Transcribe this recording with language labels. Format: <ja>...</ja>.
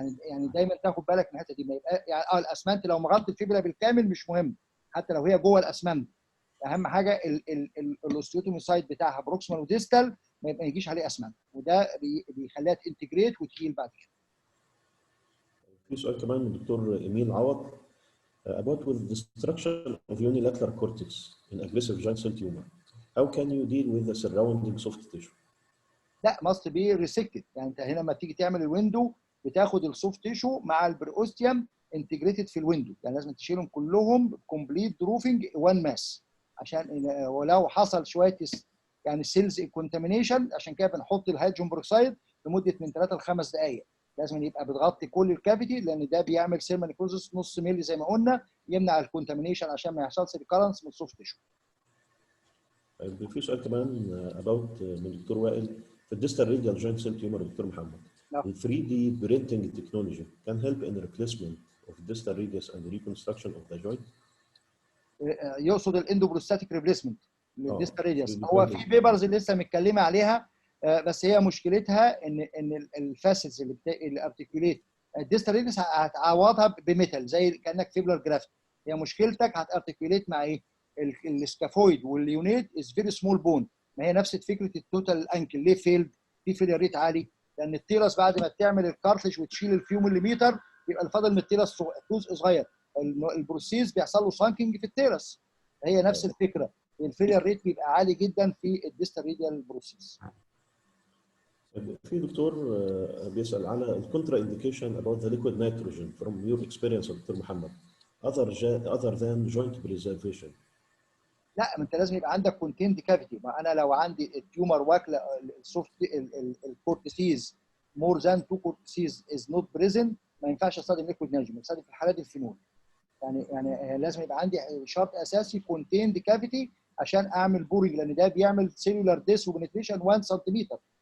<ar>يعني دايما تاخد بالك من الحته دي، ما يبقى يعني الاسمنت لو مغطي الفيبيلا بالكامل مش مهم، حتى لو هي جوه الاسمنت. اهم حاجه الاوستيوتوميسايد بتاعها بروكسيمال وديستال ما يجيش عليه اسمنت، وده بيخليها تنتجريت وتهيل بعد كده. في سؤال كمان من الدكتور ايميل عوض.</ar> <en>About with destruction of unilateral cortex in aggressive giant cell tumor, how can you deal with the surrounding soft tissue؟ لا must be resected.</en> <ar>يعني انت هنا لما تيجي تعمل الويندو بتاخد السوفت تيشو مع البريوستيوم انتجريتد في الويندو، يعني لازم تشيلهم كلهم كومبليت دروفنج وان ماس، عشان ولو حصل شويه يعني سيلز كونتامينيشن، عشان كده بنحط الهيدروجين بروكسايد لمده من 3 ل 5 دقائق. لازم يبقى بتغطي كل الكافيتي، لان ده بيعمل سيرما نيكروزس نص مللي زي ما قلنا، يمنع الكونتامينيشن عشان ما يحصلش ريكارنس من السوفت تيشو. في سؤال كمان about من الدكتور وائل. في الديستال راديال جوينت سيل تيومر</ar> <en>Doctor محمد، ال 3D printing technology can help in replacement of distal radius and reconstruction of the joint؟</en> <ar>يقصد الاندوبروستاتيك ريبليسمنت للديستال راديوس. هو في بيبرز اللي لسه متكلمه عليها، بس هي مشكلتها ان الفاسلز اللي ارتكيوليت الديستال راديوس هتعوضها بميتال زي كانك فيبلر جرافت. هي مشكلتك هتارتكيوليت مع ايه؟ السكافويد واليونيت</ar> <en>Is very small bone.</en> <ar>ما هي نفس فكره التوتال انكل. ليه فيلد؟ في فيلير ريت عالي، لان التيرس بعد ما تعمل الكارتلج وتشيل الفيو مليمتر يبقى الفاضل من التيرس جزء صغير، البروسيس بيحصل له سانكينج في التيرس. هي نفس الفكره، الفيلير ريت بيبقى عالي جدا في الديستال راديال بروسيس. في دكتور بيسال على الكونترا انديكيشن</ar> <en>about the liquid nitrogen from your experience doctor محمد other than joint preservation.</en> <ar>لا، ما انت لازم يبقى عندك كونتيند كافيتي. ما انا لو عندي التيومر واكله السوفت الكورتيسيز</ar> <en>more than 2 cortices is not present,</en> <ar>ما ينفعش استخدم ليكويد نيتروجين، استخدم في الحالات الفينول. يعني لازم يبقى عندي شرط اساسي كونتيند كافيتي عشان اعمل بورنج، لان ده بيعمل سيلولار ديس وبنتريشن 1 سنتيمتر.</ar>